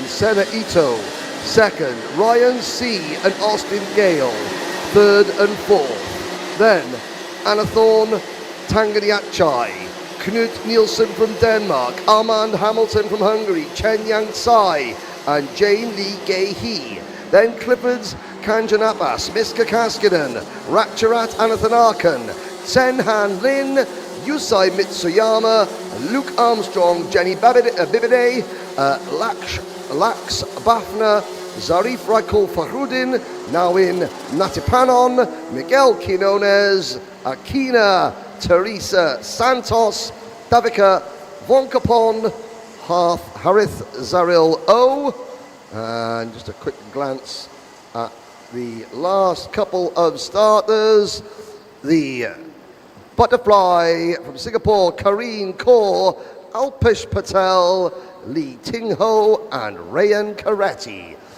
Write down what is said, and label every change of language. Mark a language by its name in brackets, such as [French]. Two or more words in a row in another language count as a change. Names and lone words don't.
[English] Senna Ito, second. Ryan C. and Austin Gale, third and fourth. Then Anathorn Tanganiachai, Knut Nielsen from Denmark, Armand Hamilton from Hungary, Chen Yang Tsai, and Jane Lee Gay-hee. Then Clifford's Kanjanapas, Miska Kaskinen, Ratcharat Anathanakan, Senhan Lin, Yusai Mitsuyama, Luke Armstrong, Jenny Bibide, Lax Bafna, Zarif Raikul Fahrudin, Nawin Natipanon, Miguel Quinones, Aquina Teresa Santos, Davika Vonkapon, Harith Zaril O. And just a quick glance at the last couple of starters. The Butterfly from Singapore, Kareen Kaur, Alpesh Patel, Lee Ting Ho, and Rayan Karetti.